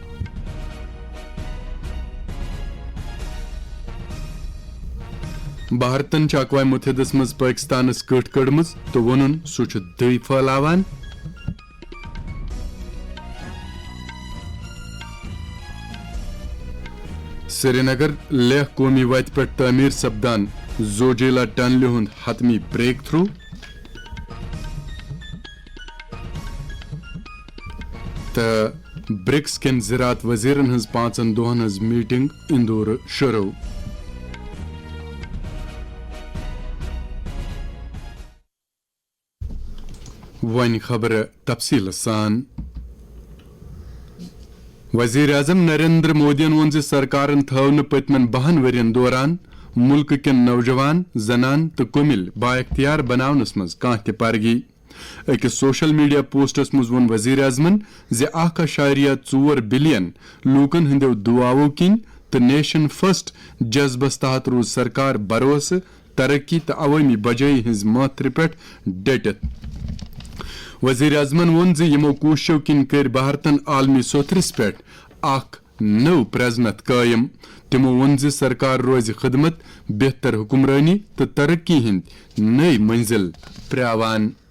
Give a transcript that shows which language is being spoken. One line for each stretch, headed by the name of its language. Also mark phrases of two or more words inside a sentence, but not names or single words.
Kashmiri: بھارتن چھ اقوام متحدس مز پاکستانس کٹ کڑمز تو وونن سہ چھ دٔے پھہلاوان۔ سری نگر لیہ قومی وتہ پہ تعمیر سپدان زوجیلا ٹنلہِ ہُنٛد حتمی بریک تھرو۔ تو برکس کین زراعت وزیرن ہز 5 دۄہن ہز میٹنگ اندور شروع۔ ون خبر تفصیل سان۔ وزیر اعظم نریندر مودین وون ز سرکارن تھو نہ پتمن 12 ورین دوران ملک کین نوجوان زنان تو کمل با اختیار بناونس مز کانٛہہ تہ پرگی۔ أکس سوشل میڈیا پوسٹس مز وون وزیر اعظمن ز 1.4 بلین لوکن ہندو دعاو کن تو
English: nation first
Kashmiri: جذبس تحت روز سرکار بھروسہ ترقی تو عوامی بجائی ہز ماتھر پہ ڈٹت۔ وزیر اعظمن وون ز یمو کوششو کن کر بھارتن عالمی سوتھرس پہ اخ نو پرزنت قائم۔ تمو وون ز سرکار روز خدمت، بہتر حکمرانی تو ترقی ہند نئی منزل پریاوان۔